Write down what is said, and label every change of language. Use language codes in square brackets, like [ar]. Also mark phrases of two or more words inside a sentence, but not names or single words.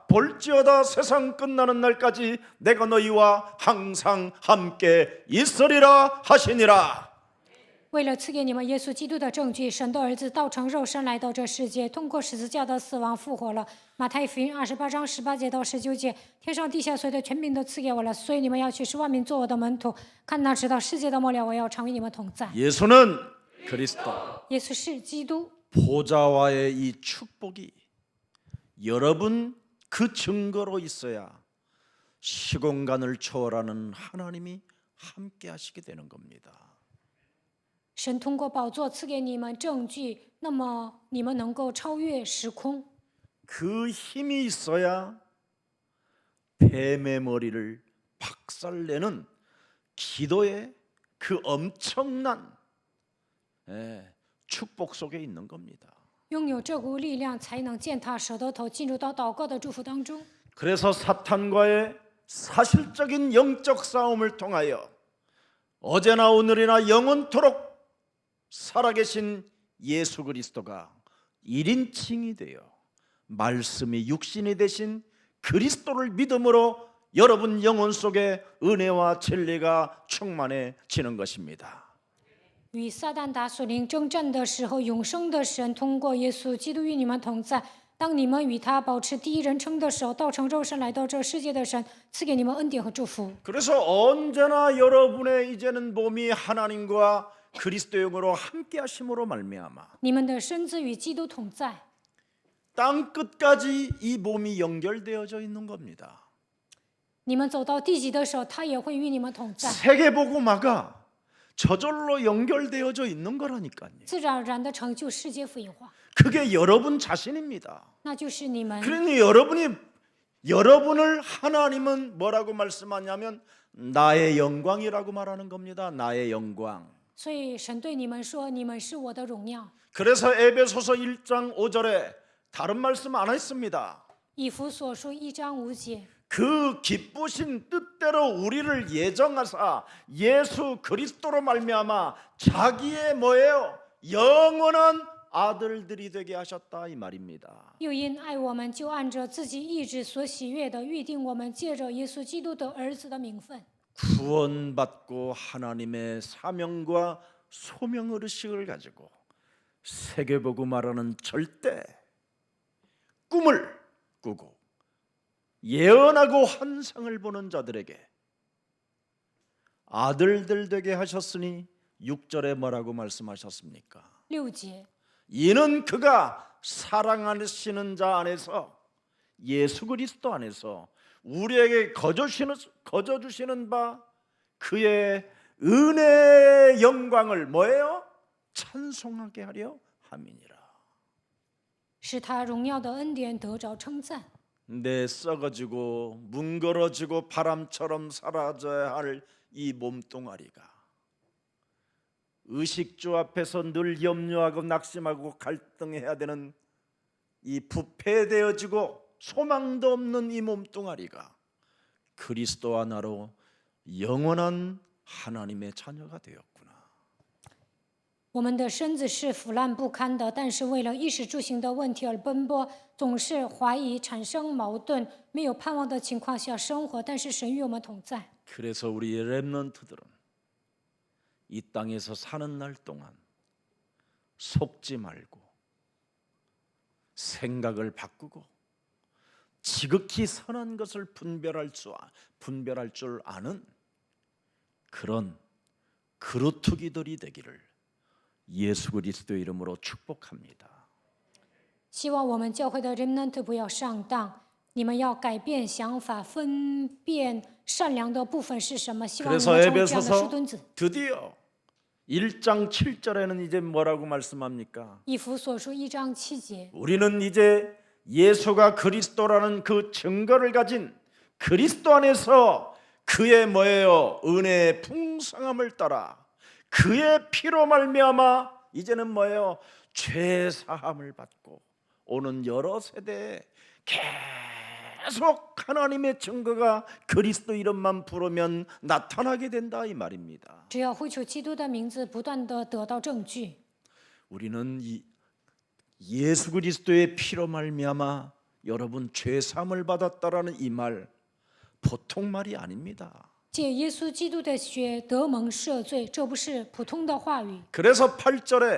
[ko] 볼지어다 세상 끝나는 날까지 내가 너희와 항상 함께 있으리라 하시니라. [zh] 为了赐给你们耶稣基督的证据，神的儿子道成肉身来到这世界，通过十字架的死亡复活了。马太福音28章18节到19节，天上地下所有的权柄都赐给我了，所以你们要去使万民做我的门徒。看哪，直到世界的末了，我要常与你们同在。 [ko] 예수는 그리스도. [zh] 耶稣是基督， [ko] 보좌와의 이 축복이 여러분 그 증거로 있어야 시공간을 초월하는 하나님이 함께 하시게 되는 겁니다. [zh] 神通过宝座赐给你们证据，那么你们能够超越时空。 [ko] 그 힘이 있어야 뱀의 머리를 박살내는 기도의 그 엄청난 축복 속에 있는 겁니다. [zh] 拥有这股力量，才能践踏蛇的头，进入到祷告的祝福当中。 [ko] 그래서 사탄과의 사실적인 영적 싸움을 통하여 어제나 오늘이나 영원토록 살아계신 예수 그리스도가 1인칭이 되어 말씀이 육신이 되신 그리스도를 믿음으로 여러분 영혼 속에 은혜와 진리가 충만해지는 것입니다. [zh] 与撒旦打属灵征战的时候，永生的神通过耶稣基督与你们同在。当你们与他保持第一人称的时候，道成肉身来到这世界的神赐给你们恩典和祝福。 [ko] 그래서 언제나 여러분의 이제는 몸이 하나님과 그리스도 영으로 함께 하심으로 말미암아 [zh] 你们的身子与基督同在， [ko] 땅 끝까지 이 몸이 연결되어져 있는 겁니다. [zh] 你们走到地极的时候，他也会与你们同在。 [ko] 세계복음화가 저절로 연결되어져 있는 거라니까요. [zh] 自然而然的成就世界福音化， [ko] 그게 여러분 자신입니다. [zh] 那就是你们。 [ko] 그러니 여러분을 하나님은 뭐라고 말씀하냐면 나의 영광이라고 말하는 겁니다. 나의 영광. [zh] 所以神对你们说：“你们是我的荣耀。 [ko] 그래서 에베소서 1장 5절에 다른 말씀 안 했습니다. [zh] 以弗所书1章5节， [ko] 그 기쁘신 뜻대로 우리를 예정하사 예수 그리스도로 말미암아 자기의 뭐예요? 영원한 아들들이 되게 하셨다 이 말입니다. [zh] 又因爱我们，就按着自己意志所喜悦的预定我们，借着耶稣基督的儿子的名分， [ko] 구원받고 하나님의 사명과 소명 의식을 가지고 세계복음화라는 절대 꿈을 꾸고 예언하고 환상을 보는 자들에게 아들들 되게 하셨으니 6절에 뭐라고 말씀하셨습니까? [zh] 6节， [ko] 이는 그가 사랑하시는 자 안에서 예수 그리스도 안에서 우리에게 거저주시는 바 그의 은혜의 영광을 뭐예요? 찬송하게 하려 함이니라. [zh] 使他荣耀的恩典得着称赞。 [ko] 내 썩어지고 뭉그러지고 바람처럼 사라져야 할 이 몸뚱아리가 의식주 앞에서 늘 염려하고 낙심하고 갈등해야 되는 이 부패되어지고 소망도 없는 이 몸뚱아리가 그리스도 하나로 영원한 하나님의 자녀가 되었구나. [zh] 我们的身子是腐烂不堪的，但是为了衣食住行的问题而奔波，总是怀疑、产生矛盾，没有盼望的情况下生活。但是神与我们同在， [ko] 그래서 우리의 렘넌트들은 이 땅에서 사는 날 동안 속지 말고 생각을 바꾸고 지극히 선한 것을 분별할 줄 아는 그런 그루터기들이 되기를 예수 그리스도의 이름으로 축복합니다. [zh] 希望我们教会的 remnant 不要上当，你们要改变想法，分辨善良的部分是什么。希望你 [ko] 그래서 [zh] 们成为这样的石 [ko] 에베소서 [zh] 墩子。 [ko] 드디어 1장 7절에는 이제 뭐라고 말씀합니까? [zh] 以弗所书1章7节， [ko] 우리는 이제 예수가 그리스도라는 그 증거를 가진 그리스도 안에서 그의 뭐예요? 은혜의 풍성함을 따라 그의 피로 말미암아 이제는 뭐예요? 죄 사함을 받고 오는 여러 세대에 계속 하나님의 증거가 그리스도 이름만 부르면 나타나게 된다 이 말입니다. [zh] 只要呼求基督的名字，不断的得到证据。 [ko] 우리는 이 예수 그리스도의 피로 말미암아 여러분 죄 사함을 받았다라는 이 말 보통 말이 아닙니다. [zh] 借耶稣基督的血得蒙赦罪，这不是普通的话语。 [ko] 그래서 8절에